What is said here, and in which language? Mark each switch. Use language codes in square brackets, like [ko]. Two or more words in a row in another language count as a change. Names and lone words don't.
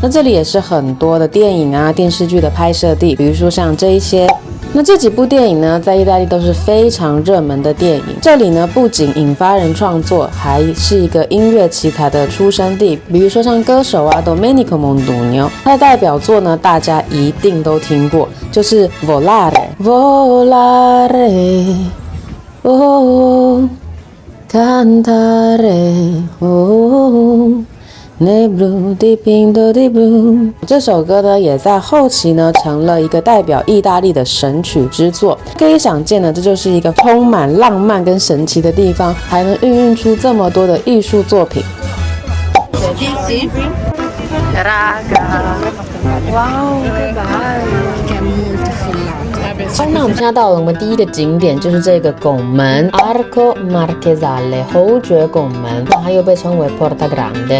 [zh] 那這裡也是很多的電影啊、電視劇的拍攝地，比如說像這一些。那這幾部電影呢，在意大利都是非常熱門的電影。這裡呢，不僅引發人創作，還是一個音樂奇才的出生地。比如說像歌手啊 Domenico Modugno，他的代表作呢，大家一定都聽過，就是 [it] Volare， oh cantare oh Ne blu dipinto di blu。 [zh] 這首歌呢，也在後期呢成了一個代表意大利的神曲之作。可以想見呢，這就是一個充滿浪漫跟神奇的地方，還能孕育出這麼多的藝術作品。那我們現在到了我們第一個景點，就是這個拱門 Arco Marchesale 侯爵拱門，那它又被稱為 Porta Grande。